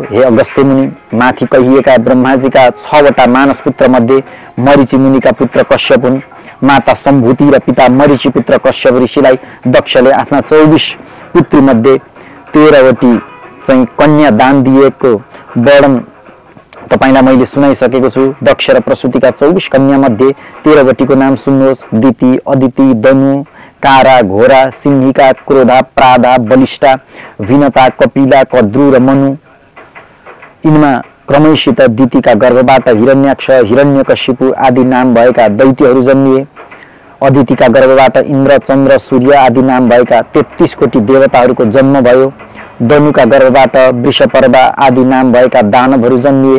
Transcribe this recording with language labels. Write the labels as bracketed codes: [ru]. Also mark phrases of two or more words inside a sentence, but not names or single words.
[ne] हे अगस्त्य मुनि, माथि कहिएका ब्रह्माजीका 6वटा मानस पुत्र मध्ये मरीचि मुनिका पुत्र कश्यप हुन्। माता सम्भूति र पिता मरीचि पुत्र कश्यप ऋषिलाई दक्षले आफ्ना 24 पुत्री मध्ये 13वटी चाहिँ कन्या दान दिएको वर्णन तपाईलाई मैले सुनाइसकेको छु। दक्ष र प्रसूतिका 24 कन्या मध्ये 13वटीको नाम सुन्नुहोस्। दिति, अदिति, दनु, कारा, घोरा, सिंहिका, क्रोधा, प्राधा, बलिष्ठा, विनता, कपिला, कद्रु र मनु। यिनमा क्रमैसित दितिका गर्भबाट हिरण्याक्ष, हिरण्यकशिपु आदि नाम भएका दैत्यहरू जन्मिए। अदितिका गर्भबाट इन्द्र, चन्द्र, सूर्य आदि नाम भएका 33 कोटी देवताहरूको जन्म भयो। दनुका गर्भबाट वृषपर्वा आदि नाम भएका दानवहरू जन्मिए।